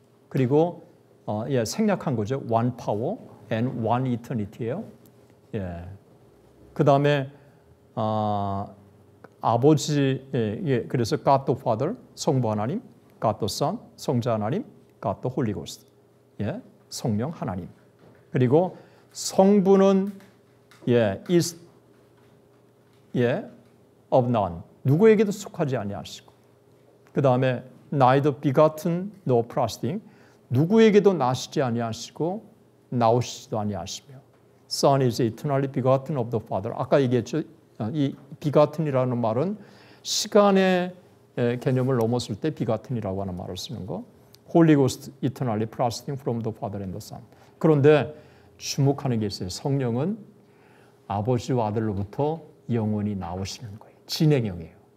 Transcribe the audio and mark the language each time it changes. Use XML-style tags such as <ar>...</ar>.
<ko>그리고 생략한 거죠.</ko> <en>one power and one eternity</en> <ko>예요. 그 다음에 아버지, 그래서</ko> <en>God the Father,</en> <ko>성부 하나님,</ko> <en>God the Son,</en> <ko>성자 하나님,</ko> <en>God the Holy Ghost,</en> <ko>성령 하나님. 그리고 성부는</ko> <en>is of none,</en> <ko>누구에게도 속하지 아니하시고, 그 다음에</ko> <en>neither begotten nor proceeding,</en> <ko>누구에게도 나시지 아니하시고 나오시지도 아니하시며,</ko> <en>Son is eternally begotten of the Father.</en> <ko>아까 얘기했죠. 이 begotten이라는 말은 시간의 개념을 넘었을 때 begotten이라고 하는 말을 쓰는 거.</ko> <en>Holy Ghost eternally proceeding from the Father and the Son.</en> <ko>그런데 주목하는 게 있어요. 성령은 아버지와 아들로부터 영원히 나오시는 거예요. 진행형이에요.</ko>